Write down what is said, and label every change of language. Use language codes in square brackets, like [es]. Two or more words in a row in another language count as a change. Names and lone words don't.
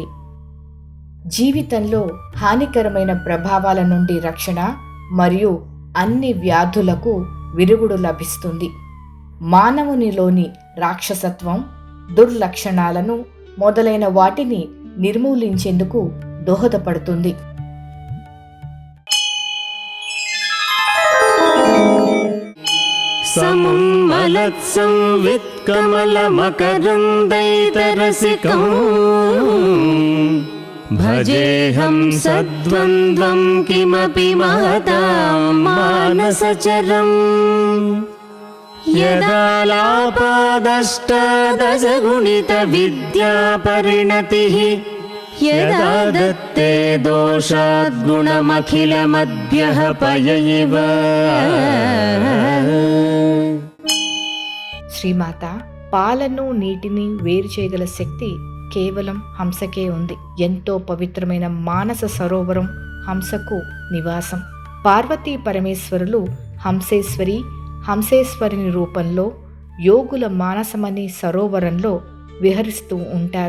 [te] జీవితంలో హానికరమైన ప్రభావాల నుండి రక్షణ మరియు అన్ని వ్యాధులకు విరుగుడు లభిస్తుంది. మానవునిలోని రాక్షసత్వం, దుర్లక్షణాలను మొదలైన వాటిని నిర్మూలించేందుకు దోహదపడుతుంది. [sa] समुन्मलत्संवित्कमलमकरन्दैतरसिकम् भजेऽहं सद्वन्द्वं किमपि महतां मानसचरम् यदालापादष्टादशगुणितविद्यापरिणतिः यदा दत्ते दोषाद्गुणमखिलमद्भ्यः पय इव। [te] శ్రీమాత, పాలను నీటిని వేరు చేయగల శక్తి కేవలం హంసకే ఉంది. ఎంతో పవిత్రమైన మానస సరోవరం హంసకు నివాసం. పార్వతీ పరమేశ్వరులు హంసేశ్వరి, హంసేశ్వరుని రూపంలో యోగుల మానసమనే సరోవరంలో విహరిస్తూ ఉంటారు.